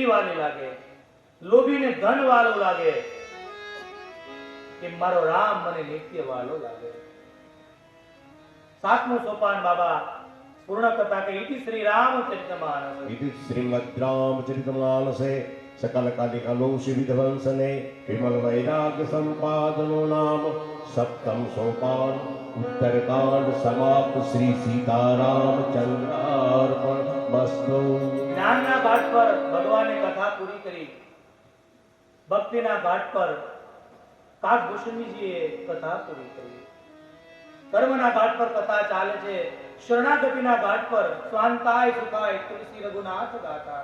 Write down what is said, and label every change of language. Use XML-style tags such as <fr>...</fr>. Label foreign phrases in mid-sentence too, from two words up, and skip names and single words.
<gu>વાલી લાગે, લોભીને ધન વાલો લાગે, કે મારો રામ મને નિત્ય વાલો લાગે. 7મું સોપાન બાબા પૂર્ણ કરતા કે</gu> <sa>इति श्री रामचरितमानस. इति श्रीमद् रामचरितमानसे सकल कालिकलोषि विध्वंसने विमल वैराग्य संपादनो नाम सप्तम सोपान उत्तरकांड समाप्त. श्री सीताराम चंद्रार्पण मस्तु.</sa> <gu>જ્ઞાનના ઘાટ પર ભગવાને કથા પૂરી કરી. ભક્તિના ઘાટ પર કાગભૂષણજીએ કથા પૂરી કરી. કર્મના ઘાટ પર કથા ચાલે છે. શરણાગતિના ઘાટ પર</gu> <sa>स्वान्ताय सुखाय तुलसी रघुनाथ गाता.</sa>